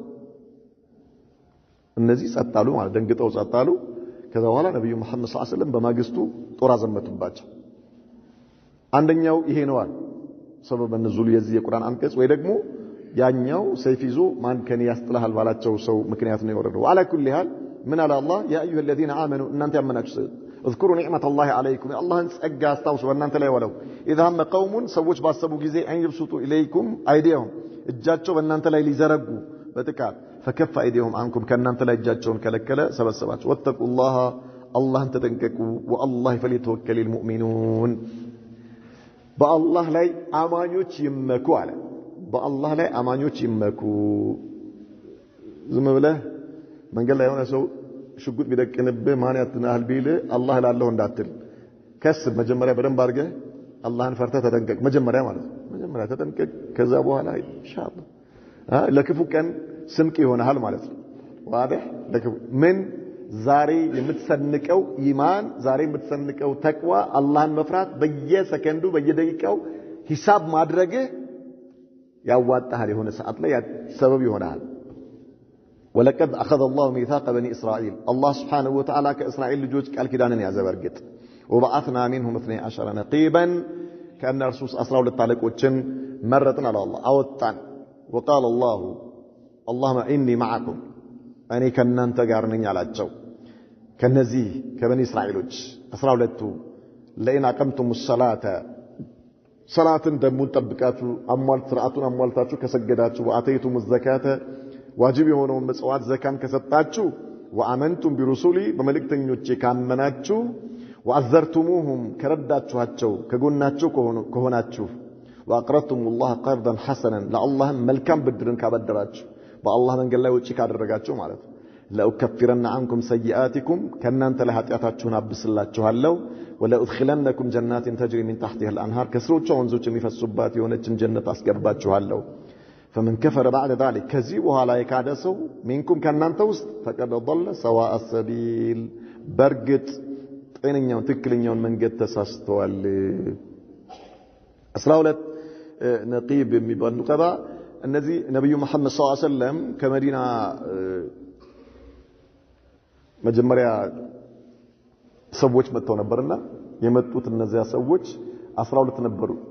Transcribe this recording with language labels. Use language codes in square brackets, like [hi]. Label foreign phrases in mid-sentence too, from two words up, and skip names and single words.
[am] እነዚህ ጸጥ አሉ ማለት ደንግጠው ጸጥ አሉ። ከዛ በኋላ ነብዩ መሐመድ [ar] صلى الله عليه وسلم [am] በማግስቱ ጦር አዘመቱባቸው። አንደኛው ይሄ ነዋል ሰበብ ንዙል የዚህ የቁርአን አንቀጽ ወይ ደግሞ ያኛው ሰይፍ ይዞ ማን ከኔ ያስጥላል ባላቸው ሰው ምክንያት ነው የወረደው። [ar] على كل حال [am] ምን አለ አላህ ያ አዩሀ [ar] الذين آمنوا [am] እናንተ ያመናችሁ [ar] اذكروا نعمة الله عليكم [am] አላህን ጸጋ አስታውሱ በእናንተ ላይ ወለው [ar] اذا هم قوم [am] ሰዎች ባሰቡ ጊዜ [ar] أن يبسطوا إليكم أيديهم [am] እጃቸው በእናንተ ላይ ሊዘረጉ በጥቃት [ar] فكف ايديهم عنكم [am] ከእናንተ ላይ እጃቸውን ከለከለ ሰበሰባቸው። [ar] واتقوا الله [am] አላህን ተጠንቀቁ [ar] والله فليتوكل المؤمنون [am] በአላህ ላይ አማኞች ይመኩ አለ። በአላህ ላይ አማኞች ይመኩ። ዝም ብለህ መንገድ ላይ የሆነ ሰው ሽጉጥ ቢደቅንብህ ማን ያትናል ቢል አላህ ላለው እንዳትል ከስብ መጀመሪያ በደንብ አድርገህ አላህን ፈርተህ ተጠንቀቅ። መጀመሪያ ማለት ነው መጀመሪያ ተጠንቀቅ። ከዛ በኋላ ኢንሻአላህ ለክፉ ቀን ስንቅ ይሆናል ማለት ነው። ዋዲህ ለክፉ ምን ዛሬ የምትሰንቀው ኢማን ዛሬ የምትሰንቀው ተቅዋ አላህን መፍራት በየሰከንዱ በየደቂቃው ሂሳብ ማድረግ ያዋጣሃል የሆነ ሰዓት ላይ ሰበብ ይሆናል። [ar] ولقد اخذ الله ميثاق بني اسرائيل الله سبحانه وتعالى كاسرائيل ልጆች ቃል ኪዳንን ያዘ በርግጥ وبعثنا منهم 12 نقيبا كان الرسول [am] 12 አለቆችን መረጥን አለ አላህ አወጣን። [ar] وقال الله اللهم اني معكم [am] እኔ ከናንተ ጋር ነኝ አላቸው። ከነዚህ ከበኒ እስራኤሎች 12ቱ [ar] لئن أقمتم [am] الصلاه ሰላትን ደሞ ጠብቃችሁ አሟልት ስርዓቱን አሟልታችሁ ከሰገዳችሁ ወአተይቱም الزكاه ዋጅብ የሆነውን መጽዋት ዘካን ከሰጣችሁ [ar] وآمنتم برسلي [am] በመልእክተኞቼ ካመናችሁ ወአዘርቱሙሁም ከረዳችኋቸው ከጎናቸው ከሆናችሁ ወአቅረቱም [ar] الله قرضا حسنا [am] ለአላህ መልካም ብድርን ካበደራችሁ በአላህ መንገድ ላይ ወጪ ካደረጋችሁ ማለት ነው። ለኡከፍረና [ar] عنكم سيئاتكم [am] ከናንተ ላይ ኃጢያታችሁን አብስላችኋለሁ ወለኡድኺለነኩም ጀናትን [ar] تجري من تحتها [am] الانهار ከስሮቿ ወንዞች የሚፈሱባት የሆነችን ጀነት አስገባችኋለሁ። [ar] فمن كفر بعد ذلك [am] ከዚህ በኋላ የካደ ሰው منكم ከናንተ ውስጥ [ar] فقد ضل سواء السبيل [am] በርግጥ ጤነኛውን ትክክለኛውን መንገድ ተሳስተዋል። 12 ነቂብ የሚባሉ ቀባ እነዚህ ነብዩ መሐመድ [ar] صلى الله عليه وسلم [am] ከመዲና መጀመሪያ ሰዎች መጥተው ነበርና የመጡት እነዚያ ሰዎች 12 ነበሩ።